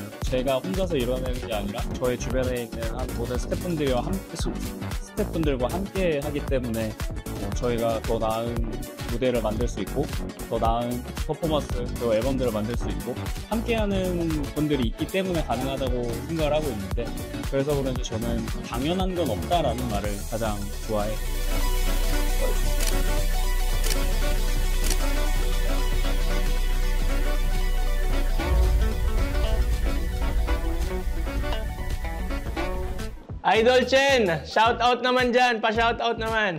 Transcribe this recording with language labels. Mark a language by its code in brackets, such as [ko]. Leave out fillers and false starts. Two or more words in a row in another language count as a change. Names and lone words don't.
[ko] 제가 혼자서 이뤄내는 게 아니라 저희 주변에 있는 모든 스태프분들과 함께 하기 때문에 저희가 더 나은 무대를 만들 수 있고 더 나은 퍼포먼스 그리고 앨범들을 만들 수 있고 함께하는 분들이 있기 때문에 가능하다고 생각을 하고 있는데, 그래서 그런지 저는 당연한 건 없다라는 말을 가장 좋아해요. [tl] Idol Chen, [en] shout out [tl] naman dyan, [en] pa-shout out [tl] naman.